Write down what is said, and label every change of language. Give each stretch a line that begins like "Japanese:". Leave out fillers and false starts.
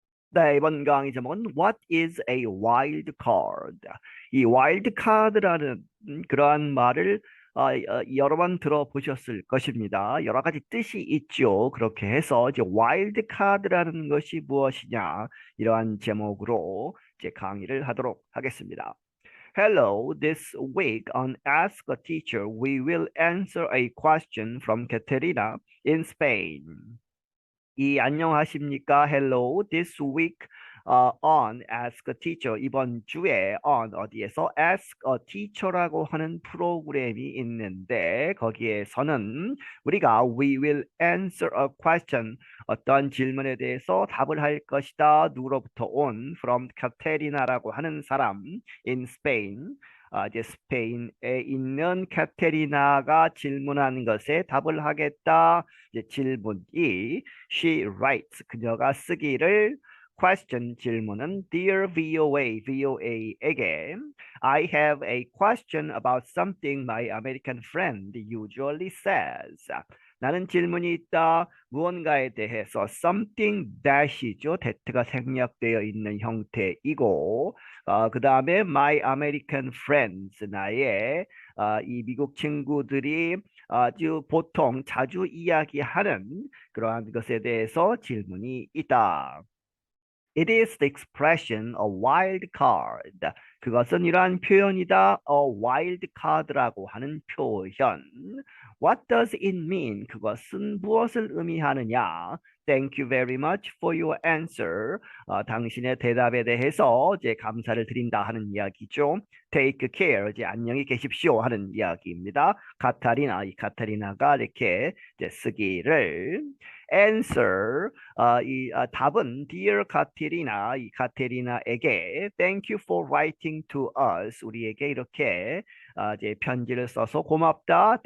Korean: 네, 이번 강의 제목은
English: What is a wild card?
Korean: 이 wild card라는 그러한 말을 여러 번 들어보셨을 것입니다. 여러 가지 뜻이 있죠. 그렇게 해서 이제 wild card라는 것이 무엇이냐 이러한 제목으로 이제 강의를 하도록 하겠습니다.
English: Hello, this week on Ask a Teacher, we will answer a question from Caterina in Spain.
Korean: 안녕하십니까?
English: Hello, this week on Ask a Teacher.
Korean: 이번 주에 on 어디에서 Ask a Teacher라고 하는 프로그램이 있는데 거기에서는 우리가
English: we will answer a question
Korean: 어떤 질문에 대해서 답을 할 것이다. 누구로부터 온 from 카테리나라고 하는 사람 in Spain. 이제 스페인에 있는 카테리나가 질문한 것에 답을 하겠다. 이제 질문이
English: she writes
Korean: 그녀가 쓰기를
English: question 질문은 Dear VOA VOA에게 I have a question about something my American friend usually says.
Korean: 나는 질문이 있다. 무언가에 대해서 something that이죠. that가 생략되어 있는 형태이고 그 다음에
English: my American friends
Korean: 나의 이 미국 친구들이 아주 보통 자주 이야기하는 그러한 것에 대해서 질문이 있다.
English: It is the expression a wild card.
Korean: 그것은 이러한 표현이다. A wild card라고 하는 표현.
English: What does it mean?
Korean: 그것은 무엇을 의미하느냐?
English: Thank you very much for your answer.
Korean: 당신의 대답에 대해서 이제 감사를 드린다 하는 이야기죠.
English: Take care.
Korean: 이제 안녕히 계십시오 하는 이야기입니다. 카타리나, 이 카타리나가 이렇게 이제 쓰기를 answer 답은 Dear 카테리나 이 카테리나에게
English: Thank you for writing to us
Korean: 우리에게 이렇게 이제 편지를 써서 고맙다.